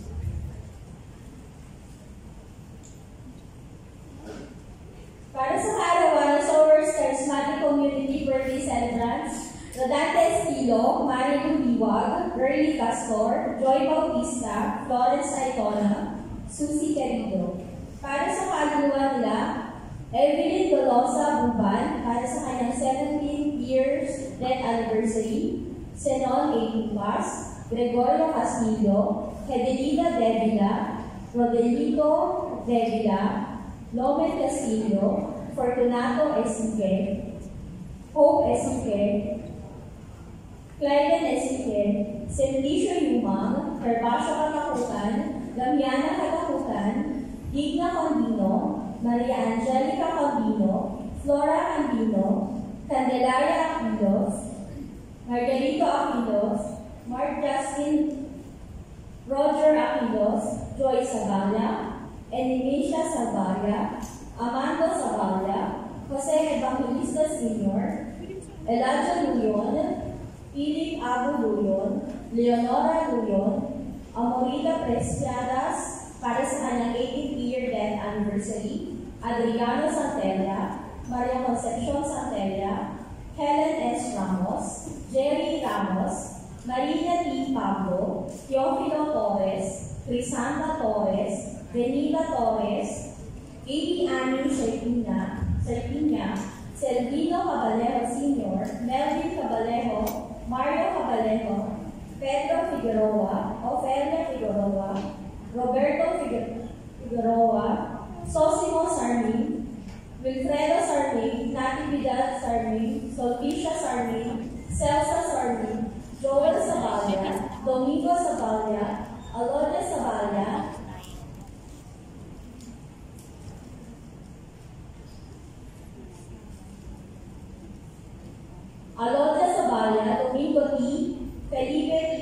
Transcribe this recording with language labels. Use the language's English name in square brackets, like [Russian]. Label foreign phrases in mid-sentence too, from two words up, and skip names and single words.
[Filipino] Para sa kaarawan ng Source Charismatic Community Birthday Celebrants, Rodante Estilo, Marilu Liwag, Berly Castor, Joy Bautista, Florence Icona, Susie Carrillo. Para sa kaluluwa nila, Evelyn Dolosa Buban, para sa kanyang [English] 17 years death anniversary, [Filipino] Senon A. Lucas, Gregorio Castillo, Hedelina Devila, Rodelito Devila, Lomen Castillo, Fortunato Esique, Hope Esique, Clyden Esique, Simplicio Yumang, Herbacio Katakutan, Damiana Katakutan, Digna Condino, Maria Angelica Condino, Flora Condino, Candelaria Aquilos, Margarito Aquilos, Mark Justin, Roger Aquilos, Joy Sabala, Enimesia Sabaya, Amando Sabaya, Jose Evangelista Sr., Elijah Luyon, Philip Abu Luyon, Leonora Luyon, Amorita Preciadas, para sa kanyang [English] 18th year death anniversary, [Filipino] Adriano Santella, Maria Concepcion Santella, Helen S. Ramos, Jerry Ramos, Marina T. Pablo, Teofilo Torres, Crisanta Torres, Benita Torres, Amy Annie Serpina, Selvino Caballero Sr., Melvin Caballero, Mario Caballero, Pedro Figueroa, Ofelia Figueroa, Roberto Figueroa, Sosimo Sarming, Wilfredo Sarming, Nati Vidal Sarming, Solvicia Sarming, Celsa Sarming, Joel Saballa, Domingo Saballa, Alona Saballa, Domingo T, Felipe T.